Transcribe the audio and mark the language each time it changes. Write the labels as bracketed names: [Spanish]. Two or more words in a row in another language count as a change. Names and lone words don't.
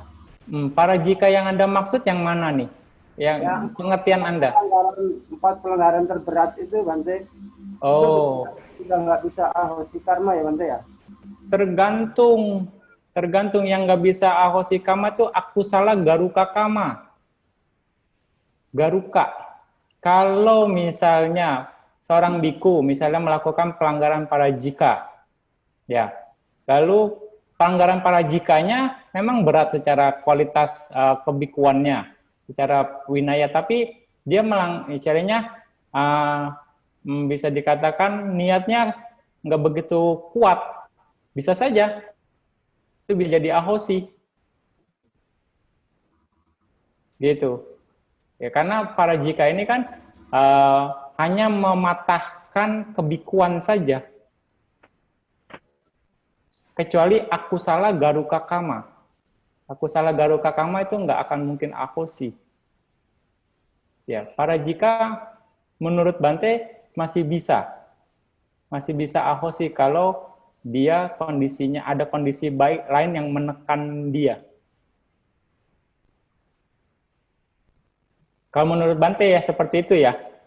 [Indonesian] Para jika yang Anda maksud yang mana nih? Yang pengertian Anda? 4 pelanggaran terberat itu Bante. Oh. Udah nggak bisa [Pali] ahosi karma [Indonesian] ya Bante ya. Tergantung yang nggak bisa [Pali] ahosi kama [Indonesian] itu [Pali] akusala garuka kama. [Indonesian] Garuka. Kalau misalnya seorang biku misalnya melakukan pelanggaran parajika, ya, lalu pelanggaran parajikanya memang berat secara kualitas kebikuannya, secara winaya, tapi dia caranya bisa dikatakan niatnya nggak begitu kuat, bisa saja itu bisa jadi ahosi, gitu. Ya, karena parajika ini kan hanya mematahkan kebikuan saja. Kecuali [Pali] akusala garuka kama. Akusala garuka kama [Indonesian] itu nggak akan mungkin ahosi. Ya, parajika menurut Bante masih bisa ahosi kalau dia kondisinya ada kondisi baik lain yang menekan dia. Kalau menurut Bante ya seperti itu ya.